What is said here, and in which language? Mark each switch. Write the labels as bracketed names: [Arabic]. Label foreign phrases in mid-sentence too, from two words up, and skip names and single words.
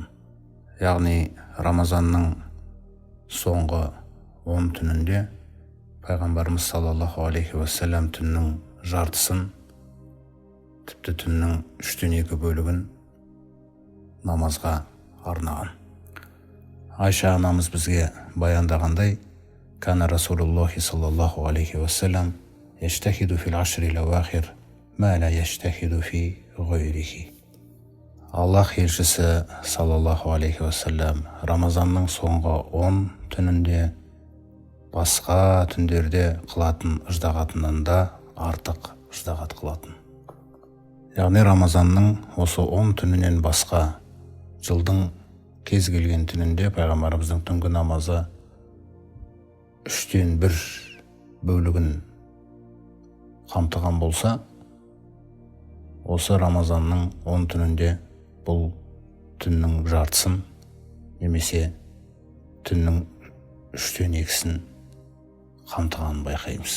[Kazakh] Яғни Рамазанның соңғы 10 түнінде пайғамбарымыз [Arabic] صلى الله عليه وسلم [Kazakh] түннің жартысын, тіпті түннің 3-тен 2 бөлігін намазға арнаған. Айша анамыз бізге баяндағандай: [Arabic] «كان رسول الله صلى الله عليه وسلم يجتهد في العشر الأواخر ما لا يجتهد في غيره». [Kazakh] Аллах елшісі [Arabic] صلى الله عليه وسلم [Kazakh] Рамазанның соңғы 10 түнінде басқа түндерде қылатын ыждағатынан да артық ыждағат қылатын. Яғни Рамазанның осы 10 түнінен басқа жылдың кез келген түнінде пайғамбарымыздың түнгі намазы 3-тен 1 бөлігін қамтыған болса, осы Рамазанның 10 түнінде бұл түннің жартысын немесе түннің 2/3 қамтығанын байқаймыз.